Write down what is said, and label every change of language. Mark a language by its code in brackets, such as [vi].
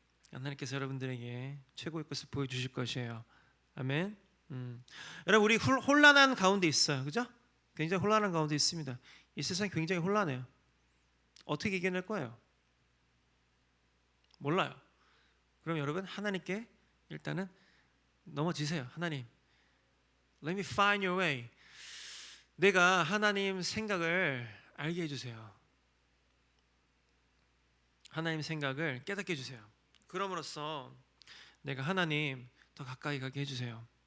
[ko] 하나님께서 여러분들에게 최고의 것을 보여주실 것이에요. 아멘. 여러분, 우리 혼란한 가운데 있어요, 그죠? 굉장히 혼란한 가운데 있습니다. 이 세상이 굉장히 혼란해요. 어떻게 이겨낼 거예요? 몰라요. 그럼 여러분, 하나님께 일단은 넘어지세요. [en] 하나님, let me find your way. [ko] 내가 하나님 생각을 알게 해주세요. 하나님 생각을 깨닫게 해주세요. 그럼으로써 내가 하나님 더 가까이 가게 해주세요.